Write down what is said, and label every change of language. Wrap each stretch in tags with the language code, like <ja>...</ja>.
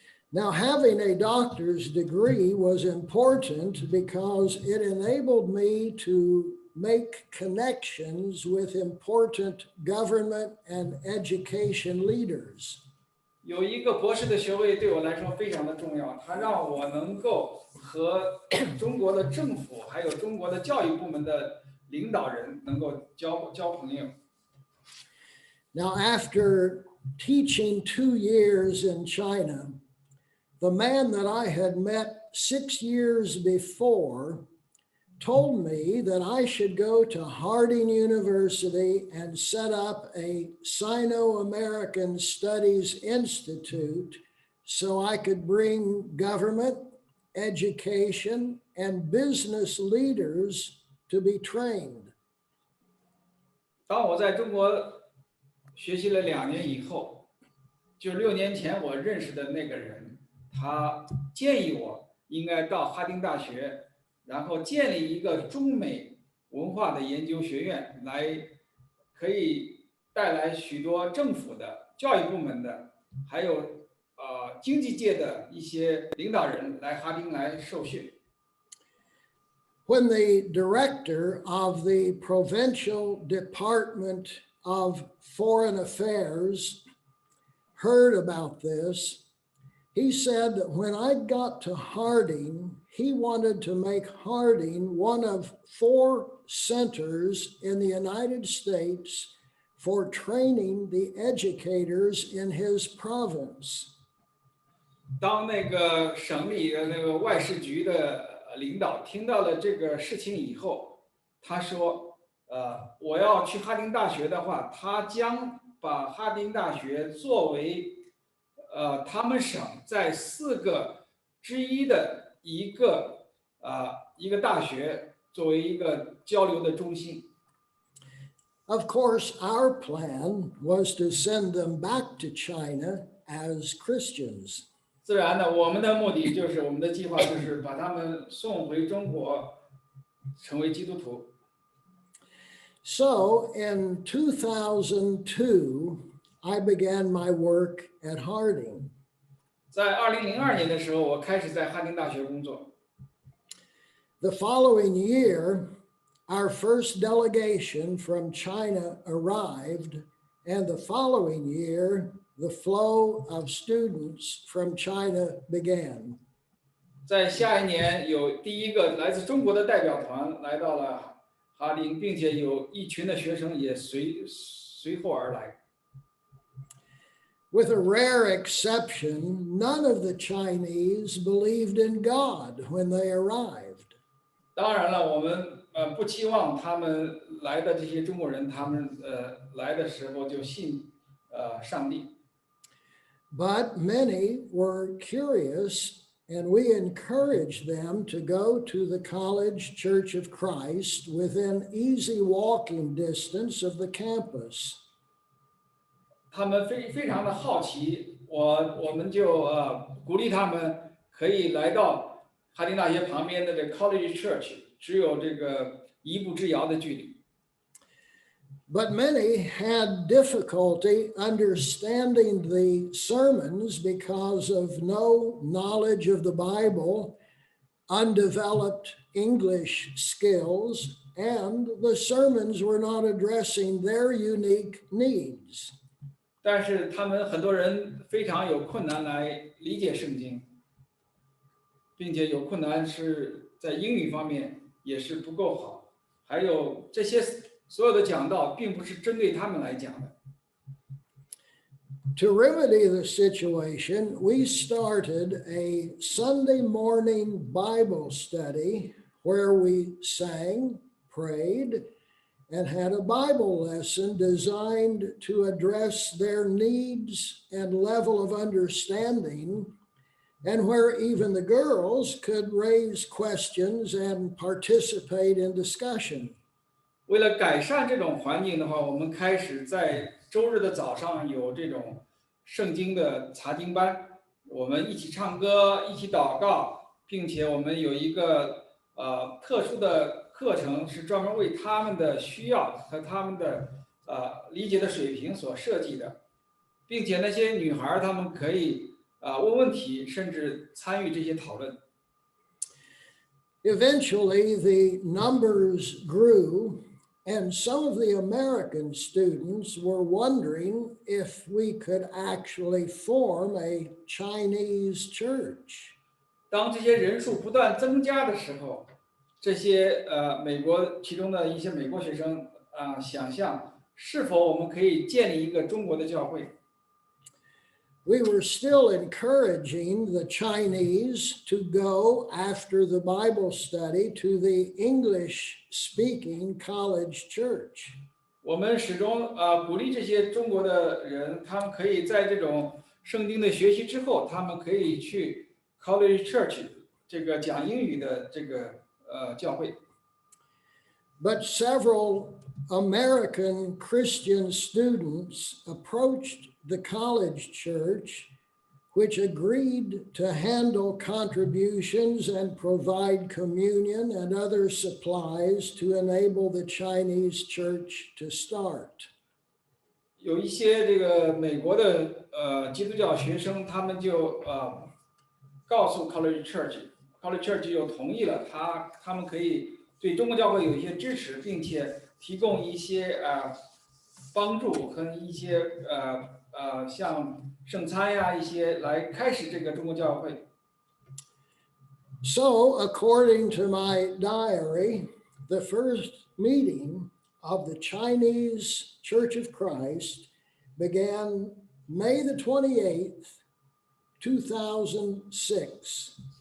<en>Now, having a doctor's degree was important because it enabled me to make connections with important government and education leaders.</en> <zh>有一个博士的学位对我来说非常的重要，它让我能够和中国的政府还有中国的教育部门的领导人能够交朋友。</zh> <en>Now, after teaching 2 years in China, the man that I had met 6 years before told me that I should go to Harding University and set up a Sino-American Studies Institute so I could bring government, education, and business leaders to be trained.</en> <zh>当我在中国学习了2年以后，就6年前我认识的那个人，他建议我应该到哈丁大学，然后建立一个中美文化的研究学院，可以带来许多政府的、教育部门的，还有经济界的一些领导人来哈丁来受训。</zh> <en>When the director of the Provincial Department of Foreign Affairs heard about this, he said that when I got to Harding, he wanted to make Harding one of 4 centers in the United States for training the educators in his province.</en> <zh>当那个省里的那个外事局的领导听到了这个事情以后，他说，我要去哈丁大学的话，他将把哈丁大学作为他们省在4个之一的一个大学，作为一个交流的中心。</zh> <en>Of course, our plan was to send them back to China as Christians.</en> <zh>自然的，我们的目的就是我们的计划就是把他们送回中国，成为基督徒。</zh> <en>So in 2002, I began my work at Harding.</en> <zh>在2002年的时候，我开始在哈丁大学工作。</zh> <en>The following year, our first delegation from China arrived, and the following year, the flow of students from China began.</en> <zh>在下一年，有第一个来自中国的代表团来到了哈丁，并且有一群的学生也随后而来。</zh> <en>With a rare exception, none of the Chinese believed in God when they arrived.</en> <zh>当然了，我们不期望他们来的这些中国人，他们来的时候就信上帝。</zh> <en>But many were curious, and we encouraged them to go to the College Church of Christ within easy walking distance of the campus.</en> <zh>他们非常的好奇，我们就鼓励他们可以来到哈丁大学旁边的这个 College Church， 只有这个1步之遥的距离。</zh> <en>But many had difficulty understanding the sermons because of no knowledge of the Bible, undeveloped English skills, and the sermons were not addressing their unique needs.</en> <zh>但是他们很多人非常有困难来理解圣经，并且有困难是在英语方面也是不够好，还有这些所有的讲道并不是针对他们来讲的。</zh> <en>To remedy the situation, we started a Sunday morning Bible study where we sang, prayed, and had a Bible lesson designed to address their needs and level of understanding, and where even the girls could raise questions and participate in discussion.</en> <zh>为了改善这种环境的话，我们开始在周日的早上有这种圣经的查经班，我们一起唱歌，一起祷告，并且我们有一个特殊的课程是专门为他们的需要和他们的理解的水平所设计的，并且那些女孩她们可以问问题，甚至参与这些讨论。</zh> <en>Eventually, the numbers grew, and some of the American students were wondering if we could actually form a Chinese church.</en> <zh>当这些人数不断增加的时候，这些美国其中的一些美国学生想象是否我们可以建立一个中国的教会。</zh> <en>We were still encouraging the Chinese to go after the Bible study to the English-speaking college church.</en> <zh>我们始终鼓励这些中国的人，他们可以在这种圣经的学习之后，他们可以去 college church 这个讲英语的这个教会。</zh> <en>But several American Christian students approached the college church, which agreed to handle contributions and provide communion and other supplies to enable the Chinese church to start.</en> <zh>有一些这个美国的基督教学生，他们就告诉 college church 就同意了，他们可以对中国教会有一些支持，并且提供一些帮助和一些像圣餐呀一些来开始这个中国教会。</zh> <en>So, according to my diary, the first meeting of the Chinese Church of Christ began May the 28th, 2006.</en>